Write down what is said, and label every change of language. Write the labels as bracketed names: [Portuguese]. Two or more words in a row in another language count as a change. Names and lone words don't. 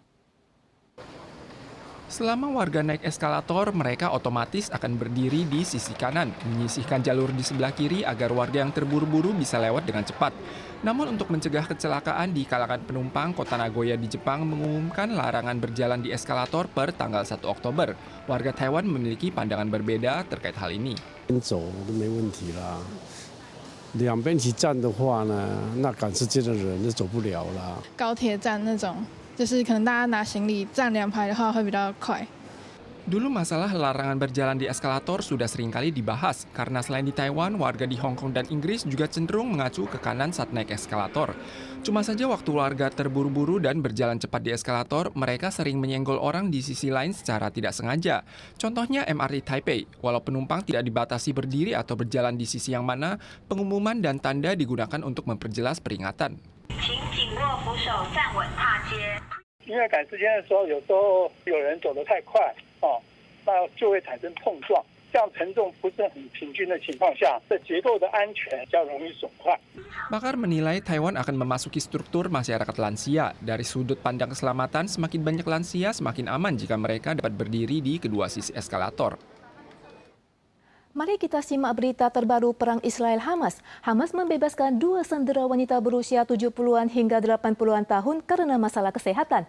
[Indonesian] Selama warga naik eskalator, mereka otomatis akan berdiri di sisi kanan, menyisihkan jalur di sebelah kiri agar warga yang terburu-buru bisa lewat dengan cepat. Namun untuk mencegah kecelakaan di kalangan penumpang, Kota Nagoya di Jepang mengumumkan larangan berjalan di eskalator per tanggal 1 Oktober. Warga Taiwan memiliki pandangan berbeda terkait hal ini. [Chinese] 两边一起站的话呢，那赶时间的人就走不了了。高铁站那种，就是可能大家拿行李站2排的话会比较快。 [Indonesian] Dulu masalah larangan berjalan di eskalator sudah seringkali dibahas karena selain di Taiwan, warga di Hong Kong dan Inggris juga cenderung mengacu ke kanan saat naik eskalator. Cuma saja waktu warga terburu-buru dan berjalan cepat di eskalator, mereka sering menyenggol orang di sisi lain secara tidak sengaja. Contohnya MRT Taipei, walau penumpang tidak dibatasi berdiri atau berjalan di sisi yang mana, pengumuman dan tanda digunakan untuk memperjelas peringatan. [Chinese] 因为赶时间的时候，有时候有人走得太快，那就会产生碰撞。这样承重不是很平均的情况下，这结构的安全比较容易损坏。 [Indonesian] Pakar menilai Taiwan akan memasuki struktur masyarakat lansia. Dari sudut pandang keselamatan, semakin banyak lansia semakin aman jika mereka dapat berdiri di kedua sisi eskalator. Mari kita simak berita terbaru perang Israel-Hamas. Hamas membebaskan 2 sandera wanita berusia 70-an hingga 80-an tahun karena masalah kesehatan.